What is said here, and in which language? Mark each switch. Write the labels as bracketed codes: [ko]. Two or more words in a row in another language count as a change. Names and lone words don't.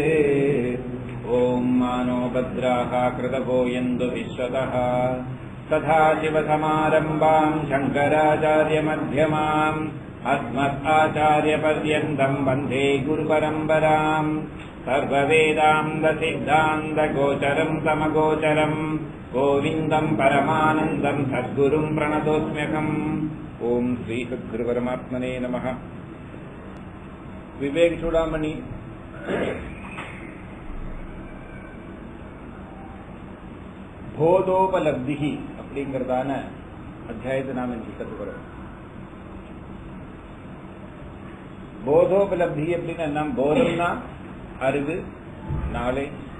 [sa] ॐ मानो भद्राः कृतवो यन्तु विश्वतः सदाशिवसमारम्भां शङ्कराचार्यमध्यमाम् अस्मदाचार्यपर्यन्तं वन्दे गुरुपरम्पराम्। सर्ववेदान्तसिद्धान्तगोचरं समगोचरं गोविन्दं परमानन्दं सद्गुरुं प्रणतोऽस्म्यहम्। ओम श्री सद्गुरुपरमात्मने नमः। [ta] विवेक चूड़ामणि போதோபலப்தி அப்படிங்கறதான அத்தியாயத்தை நாம் இன்று கற்றுக்கிறோம். போதோபலப்தி அப்படின்னா நாம் போதம்னா அறிவு, நாலேஜ்.